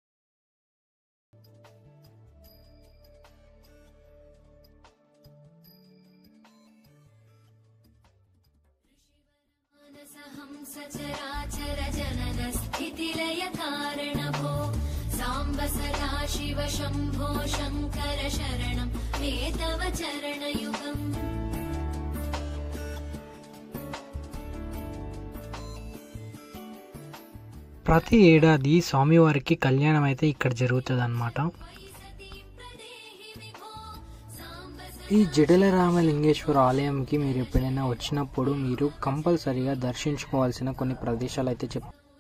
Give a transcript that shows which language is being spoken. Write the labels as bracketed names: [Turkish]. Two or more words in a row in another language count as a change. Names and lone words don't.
[Sanskrit] सचराचर जनन स्थितिलय कारणभो साम्ब सदा शिव शम्भो शङ्कर शरणं मे तव चरणयुगम् [Telugu] ప్రతి ఏడాది స్వామివారికి కళ్యాణం అయితే ఇక్కడ జరుగుతుంది అన్నమాట. ఈ జడల రామలింగేశ్వర ఆలయంకి మీరు ఎప్పుడైనా వచ్చినప్పుడు మీరు కంపల్సరీగా దర్శించుకోవాల్సిన కొన్ని ప్రదేశాలు అయితే చెప్తారు.